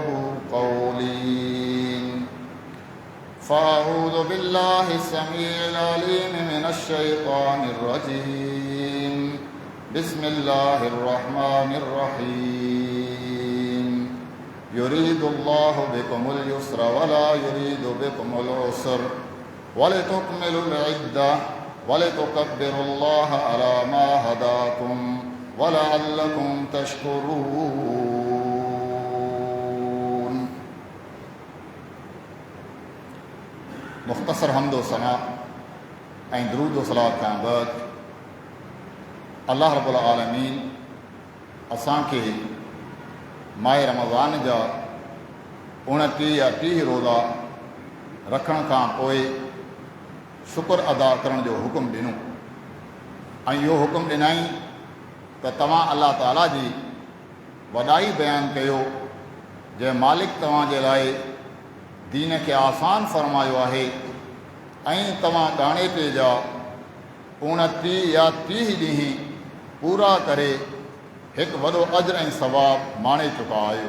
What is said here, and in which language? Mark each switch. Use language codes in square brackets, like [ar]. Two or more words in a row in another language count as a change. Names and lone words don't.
[ar] قولي فأعوذ بالله السميع العليم من الشيطان الرجيم بسم الله الرحمن الرحيم يريد الله بكم اليسر ولا يريد بكم العسر ولتكملوا العدة ولتكبروا الله على ما هداكم ولعلكم [sd] تشكرون मुख्तसर हम्द व सना ऐं दुरूद व सलात खां बाद अल्लाह रब्बुल आलमीन असांखे माह रमज़ान जा 29 या 30 रोज़ा रखण खां पोइ शुक्र अदा करण जो हुकुम ॾिनो ऐं इहो हुकुम ॾिनई त तव्हां अल्लाह ताला जी वॾाई बयानु कयो जंहिं मालिक तव्हांजे लाइ दीन खे आसान फरमायो आहे ऐं तव्हां ॻाणेपे जा 29 या 30 ॾींहं पूरा करे हिकु वॾो अजर ऐं सवाब माणे चुका आहियो।